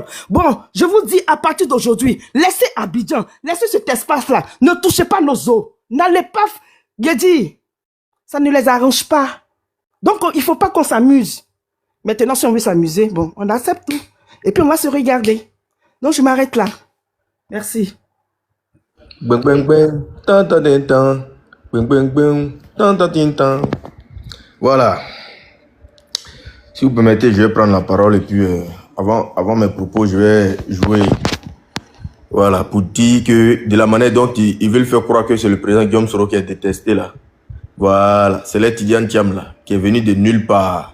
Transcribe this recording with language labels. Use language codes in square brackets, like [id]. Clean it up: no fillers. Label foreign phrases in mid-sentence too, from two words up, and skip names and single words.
[fr] Bon, je vous dis à partir d'aujourd'hui, laissez Abidjan, laissez cet espace-là. Ne touchez pas nos eaux. N'allez pas... J'ai dit... Ça ne les arrange pas. Donc, il ne faut pas qu'on s'amuse. Maintenant, si on veut s'amuser, bon, on accepte tout. Et puis, on va se regarder. Donc, je m'arrête là. Merci. Bang bang bang, tan tan tan tan, bang bang bang, tan tan tan tan. Voilà. Si vous permettez, je vais prendre la parole et puis avant mes propos, je vais jouer. Voilà, pour dire que de la manière dont ils veulent faire croire que c'est le président Guillaume Soro qui est détesté là. Voilà, c'est l'Etidiane Thiam là, qui est venu de nulle part.